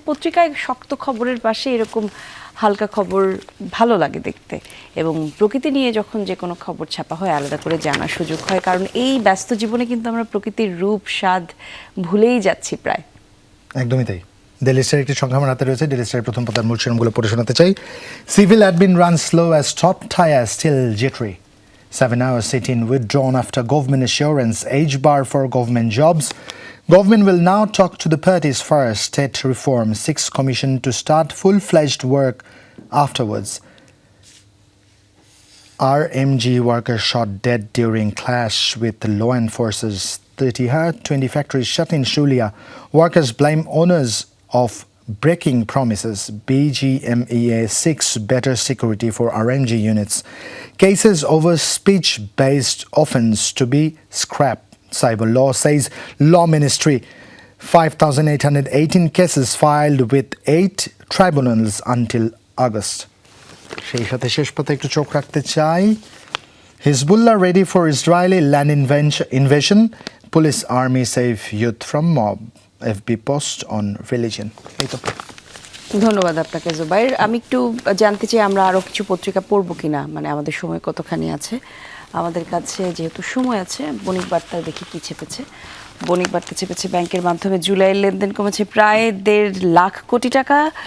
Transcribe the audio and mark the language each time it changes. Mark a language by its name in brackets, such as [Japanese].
[Bangla] পত্রিকায় শক্ত খবরের পাশে এরকম হালকা খবর ভালো লাগে দেখতে, এবং প্রকৃতি নিয়ে যখন যে কোনো খবর ছাপা হয় আলাদা করে জানার সুযোগ হয়, কারণ এই ব্যস্ত জীবনে কিন্তু আমরা প্রকৃতির রূপ স্বাদ ভুলেই যাচ্ছি প্রায়। একদমই তাই। ডেইলি স্টার একটি সংখ্যা আমার হাতে রয়েছে। ডেইলি স্টারের প্রথম পাতার মূল শিরোনামগুলো পড়ে শোনাতে চাই। [English] Civil admin runs slow as top tier still jittery. 7-hour sit-in withdrawn after government assurance. Age bar for government jobs. Government will now talk to the parties first. State reform. 6th commission to start full-fledged work afterwards. RMG worker shot dead during clash with law enforcers. 20 factories shut in Shulia. Workers blame owners of breaking promises. BGMEA seeks better security for RMG units. Cases over speech-based offence to be scrapped. Cyber law says law ministry 5,818 cases filed with 8 tribunals until August. [Bangla] সেই সাথে শেষ পাতে একটু চোখ রাখতে চাই। [English] Hezbollah ready for Israeli land invasion. Police army save youth from mob. FB post on religion. [Bangla] এই তো। ধন্যবাদ আপনাকে জুবাইর। আমি একটু জানতে চাই আমরা আরও কিছু পত্রিকা পড়বো কিনা, মানে আমাদের সময় কতখানি আছে। আমাদের কাছে যেহেতু সময় আছে, বণিক বার্তায় দেখি কী চেপেছে। বণিক বার্তা চেপেছে ব্যাংকের মাধ্যমে জুলাইয়ের লেনদেন কমেছে প্রায় 1.5 লাখ কোটি টাকা।